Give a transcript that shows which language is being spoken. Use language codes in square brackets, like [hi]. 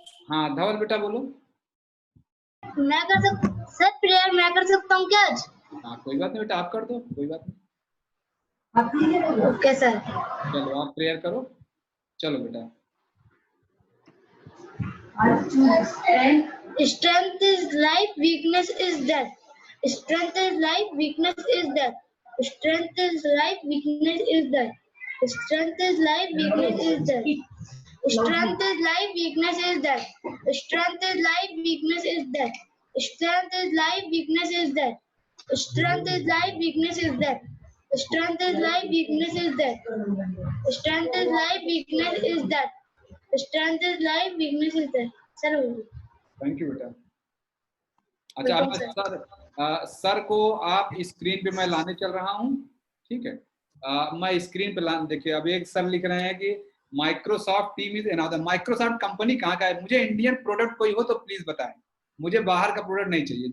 [hi] हाँ धवल बेटा बोलो। मैं कर सकता सर, प्रेयर मैं कर सकता हूँ क्या आज? हाँ कोई बात नहीं बेटा, आप कर दो, कोई बात नहीं। [en] Okay sir. [hi] चलो आप प्रेयर करो, चलो बेटा। [en] Strength is life, weakness is death. Strength is life, weakness is death. Strength is life, weakness is death. Strength is life, weakness is death. Strength is life, weakness is death. Strength is life, weakness is death. Strength is life, weakness is death. Strength is life, weakness is death. Strength is life, weakness is death. Strength is life, weakness is death. Strength is life, weakness is death. [hi] Sir [en] Thank you बेटा। [hi] अच्छा अब sir को आप screen पे मैं लाने चल रहा हूँ, ठीक है। मैं स्क्रीन पे लाने, देखिए अब एक सर लिख रहे हैं कि [en] Microsoft team is another. [hi] Microsoft company कहाँ का है, मुझे इंडियन प्रोडक्ट कोई हो तो प्लीज बताएं, मुझे बाहर का प्रोडक्ट नहीं चाहिए।